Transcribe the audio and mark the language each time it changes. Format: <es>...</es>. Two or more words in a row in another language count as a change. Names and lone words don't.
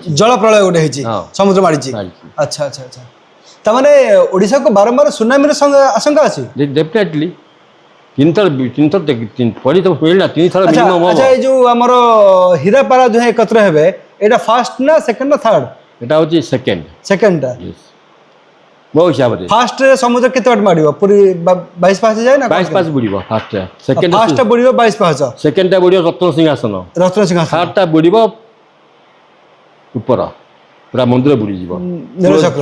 <or>ଜଳ ପ୍ରଳୟ ଗୋଟେ ହେଇଛି ହଁ। ସମୁଦ୍ର ମାଡ଼ିଛି ମାଡ଼ିଛି ଆଚ୍ଛା ଆଚ୍ଛା ଆଚ୍ଛା ତାମାନେ ଓଡ଼ିଶାକୁ ବାରମ୍ବାର ସୁନାମିର ଆଶଙ୍କା ଅଛି ଡେଫିନେଟଲି ତିନିଥର ପଡ଼ି ତ ମିଳିଲା 3 ଥର ଆଚ୍ଛା ମିନିମମ୍ ଆଚ୍ଛା ହବ ଏଇ ଯୋଉ ଆମର ହୀରାପାରା ଦୁହେଁ ଏକତ୍ର ହେବେ ଏଇଟା ଫାର୍ଷ୍ଟ ନା ସେକେଣ୍ଡ ନା ଥାର୍ଡ</or> <bn>এটা হচ্ছে সেকেন্ড</bn> <or>ସେକେଣ୍ଡଟା ମୋ ହିସାବରେ ଫାର୍ଷ୍ଟରେ ସମୁଦ୍ର କେତେ ବାଟ ମାଡ଼ିବ ପୁରୀ 22 ପାହାଚ ଯାଏ ନା 22 ପାସ୍ ବୁଡ଼ିବ ଫାର୍ଷ୍ଟଟା ସେକେଣ୍ଡ ଫାର୍ଷ୍ଟଟା ବୁଡ଼ିବ 22 ପାହାଚ ସେକେଣ୍ଡଟା ବୁଡ଼ିବ ରତ୍ନ ସିଂହାସନ ରତ୍ନ ସିଂହାସନ ଥାର୍ଡ଼ଟା ବୁଡ଼ିବ ଉପର ପୁରା ମନ୍ଦିର ବୁଡ଼ିଯିବ ନୀଳଚକ୍ର</or>